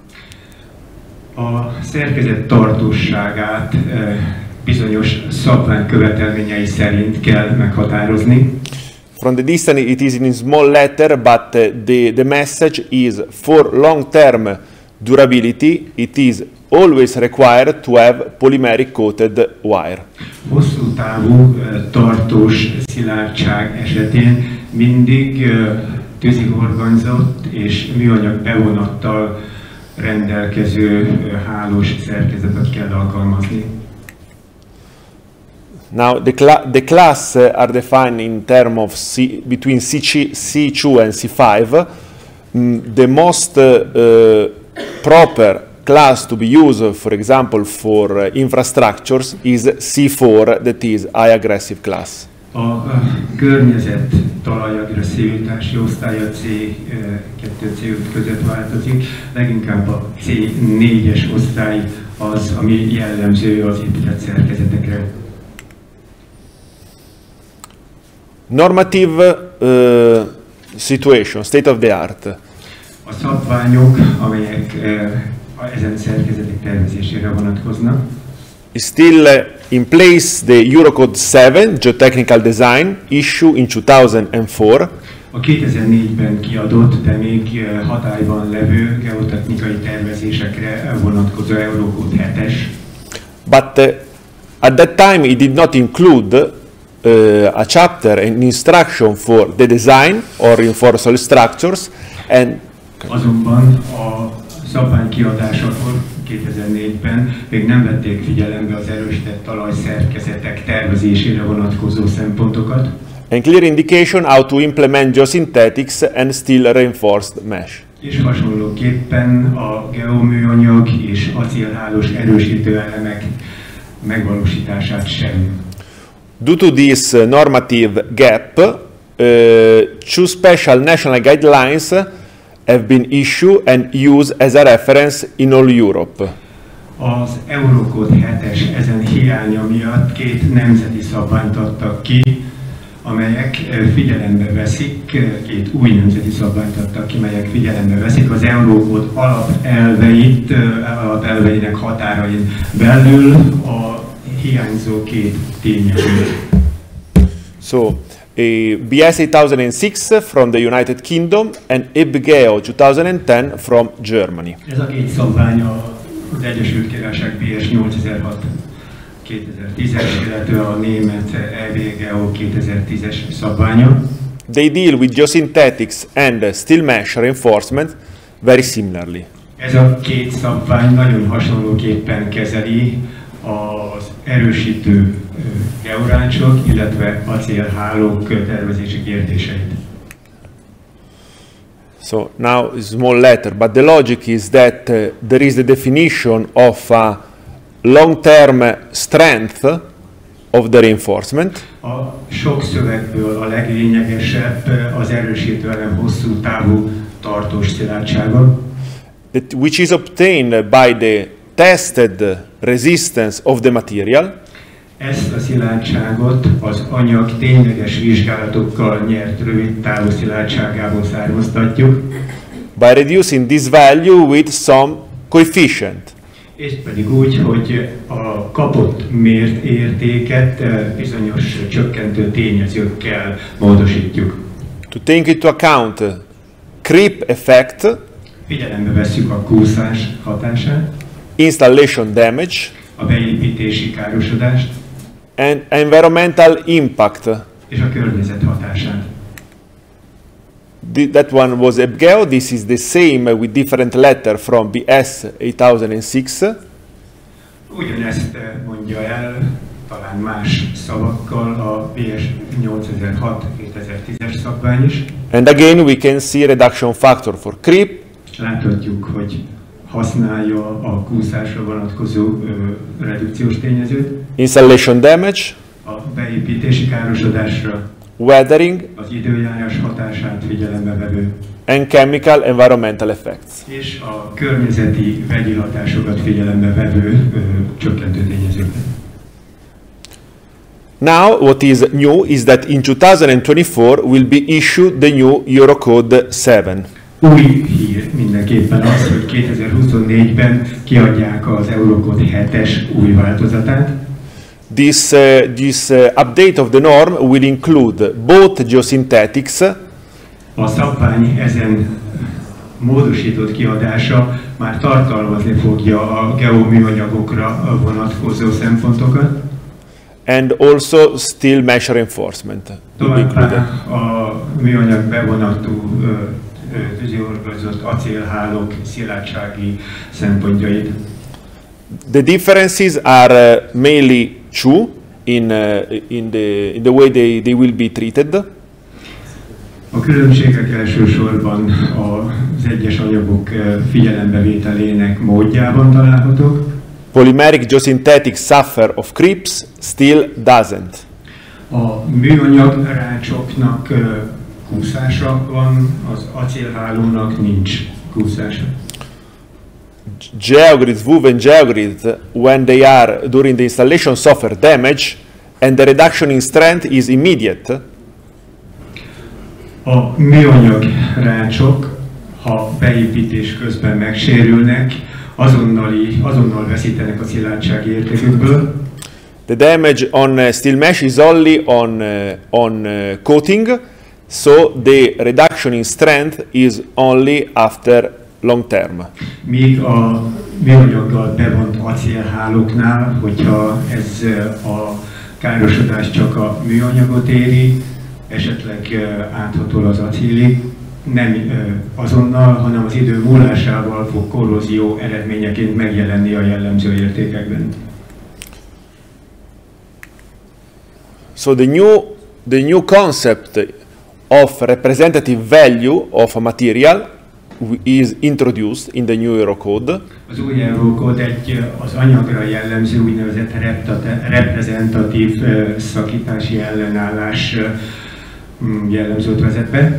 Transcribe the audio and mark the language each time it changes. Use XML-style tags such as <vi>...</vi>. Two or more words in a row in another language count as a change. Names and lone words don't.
<hu>A szerkezet tartóságát bizonyos szabványkövetelményei szerint kell meghatározni.</hu> <en>From the distance it is in small letter, but the message is for long-term durability, it is always required to have polymeric coated wire.</en> <hu>Hosszú távú tartós szilárdság esetén mindig tűzihorgonyzott és műanyag bevonattal rendelkező hálós szerkezetet kell alkalmazni.</hu> <en>Now the class are defined in terms of between C2 and C5. The most proper class to be used, for example, for infrastructures is C4, that is high aggressive class.</en> <hu>A környezet talajagresszivitás osztálya C2-C5 között változik, leginkább a C4-es osztály az, ami jellemző az épített szerkezetekre.</hu> <en>Normative situation, state of the art.</en> <hu>A szabványok, amelyek ezen szerkezetek tervezésére vonatkoznak.</hu> <en>Is still in place the Eurocode 7 Geotechnical Design issue in 2004.</en> <hu>A 2004-ben kiadott, de még hatályban levő geotechnikai tervezésekre vonatkozó Eurocode 7-es.</hu> <en>But at that time it did not include a chapter, an instruction for the design or reinforced soil structures, and</en> <hu>azonban a szabvány kiadásakor 2004-ben még nem vették figyelembe az erősített talajszerkezetek tervezésére vonatkozó szempontokat.</hu> <en>And clear indication how to implement geosynthetics and steel reinforced mesh.</en> <hu>És hasonlóképpen a geoműanyag és acélhálós erősítő elemek megvalósítását sem.</hu> <en>Due to this normative gap, two special national guidelines have been issued and used as a reference in all Europe.</en> <hu>Az Eurocode 7-es ezen hiánya miatt két nemzeti szabványt adtak ki, amelyek figyelembe veszik, két új nemzeti szabványt adtak ki, melyek figyelembe veszik az Eurocode alapelveinek határain belül a hiányzó két tényezőt.</hu> <en>So, BS 8006 from the United Kingdom and ob-jektumokat 2010 from Germany.</en> <hu>Ez a két szabvány az Egyesült Királyság BS 8006 2010-es, illetve a német ob-jektumokat 2010-es szabványa.</hu> <en>They deal with geosynthetics and steel mesh reinforcement very similarly.</en> <hu>Ez a két szabvány nagyon hasonlóképpen kezeli az erősítő georácsok, illetve acélhálók tervezési kérdéseit.</hu> <en>So now it's small letter, but the logic is that there is the definition of a long-term strength of the reinforcement.</en> <hu>A sok szövegből a leglényegesebb az erősítő elem hosszú távú tartós szilárdsága,</hu> <en>Which is obtained by the tested resistance of the material.</en> <hu>Ezt a szilárdságot az anyag tényleges vizsgálatokkal nyert rövid távú szilárdságából származtatjuk,</hu> <en>By reducing this value with some coefficient.</en> <hu>és pedig úgy, hogy a kapott mért értéket bizonyos csökkentő tényezőkkel módosítjuk.</hu> <en>To take into account creep effect,</en> <hu>Figyelembe vesszük a kúszás hatását,</hu> <en>installation damage,</en> <hu>a beépítési károsodást</hu> <en>and environmental impact.</en> <hu>és a környezet hatását.</hu> <en>That one was ob-geo. This is the same with different letter from BS 8006.</en> <hu>Ugyanezt mondja el, talán más szavakkal a BS 8006-2010-es szabvány is.</hu> <en>And again, we can see reduction factor for creep,</en> <hu>Láthatjuk, hogy használja a kúszásra vonatkozó redukciós tényezőt,</hu> <en>installation damage,</en> <hu>a beépítési károsodásra,</hu> <en>weathering,</en> <hu>az időjárás hatását figyelembe vevő,</hu> <en>and chemical environmental effects.</en> <hu>és a környezeti vegyi hatásokat figyelembe vevő csökkentő tényezőket.</hu> <en>Now, what is new is that in 2024 will be issued the new Eurocode 7.</en> <hu>Új hír mindenképpen az, hogy 2024-ben kiadják az Eurocode 7-es új változatát.</hu> <en>This update of the norm will include both geosynthetics,</en> <hu>A szabvány ezen módosított kiadása már tartalmazni fogja a geoműanyagokra vonatkozó szempontokat.</hu> <en>and also steel mesh reinforcement will be included.</en> <hu>Továbbá a műanyag bevonatú tűziorgazott acélhálók szilárdsági szempontjait.</hu> <en>The differences are mainly two in the way they will be treated.</en> <hu>A különbségek elsősorban az egyes anyagok figyelembevételének módjában találhatók.</hu> <en>Polymeric geosynthetic suffer of creeps, steel doesn't.</en> <hu>A műanyag rácsoknak kúszása van, az acélhálónak nincs kúszása.</hu> <en>Geogrids, woven geogrids, when they are during the installation suffer damage and the reduction in strength is immediate.</en> <hu>A műanyag rácsok, ha beépítés közben megsérülnek, azonnal veszítenek a szilárdsági értékükből.</hu> <en>The damage on steel mesh is only on coating, so the reduction in strength is only after long term.</en> <hu>Míg a műanyaggal bevont acélhálóknál, hogyha ez a károsodás csak a műanyagot éri, esetleg áthatol az acélig, nem azonnal, hanem az idő múlásával fog korrózió eredményeként megjelenni a jellemző értékekben.</hu> <en>So the new concept of representative value of a material is introduced in the new Eurocode.</en> <hu>Az új Eurocode az anyagra jellemző úgynevezett reprezentatív szakítási ellenállás jellemzőt vezet be.</hu>